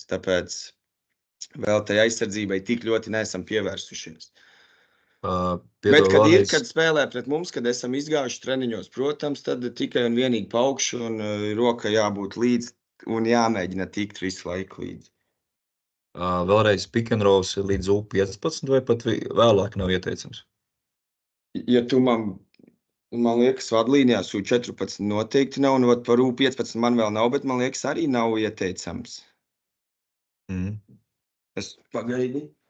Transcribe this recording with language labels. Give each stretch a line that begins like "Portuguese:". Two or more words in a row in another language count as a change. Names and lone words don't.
Latvian: Tāpēc vēl tai aizsardzībai tik ļoti neesam pievērstušies. Bet, kad spēlē pret mums, kad esam izgājuši treniņos, protams, tad tikai un vienīgi pa augšu un roka jābūt līdz un jāmēģina tikt visu laiku līdz. Vēlreiz pick-and-rolls līdz U15 vai pat vēlāk nav ieteicams? Ja tu man liekas, vadlīnijās U14 noteikti nav, un par U15 man vēl nav, bet man liekas arī nav ieteicams. Es pagaidi.